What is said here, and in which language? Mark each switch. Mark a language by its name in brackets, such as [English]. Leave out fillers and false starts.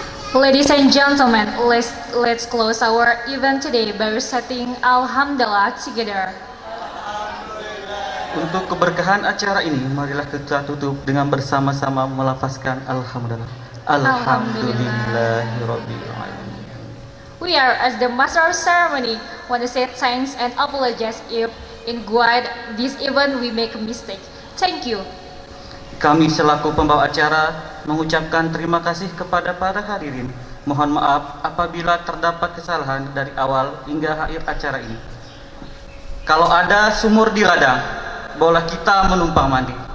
[English] Ladies and gentlemen, let's close our event today by reciting Alhamdulillah together. [Indonesian] Untuk keberkahan acara ini, marilah kita tutup dengan bersama-sama melafazkan Alhamdulillah. [Arabic] Alhamdulillahirabbil alamin. [English] We are, as the master of ceremony, want to say thanks and apologize if in guide this event we make a mistake. Thank you. [Indonesian] Kami selaku pembawa acara mengucapkan terima kasih kepada para hadirin. Mohon maaf apabila terdapat kesalahan dari awal hingga akhir acara ini. Kalau ada sumur di ladang, boleh kita menumpang mandi.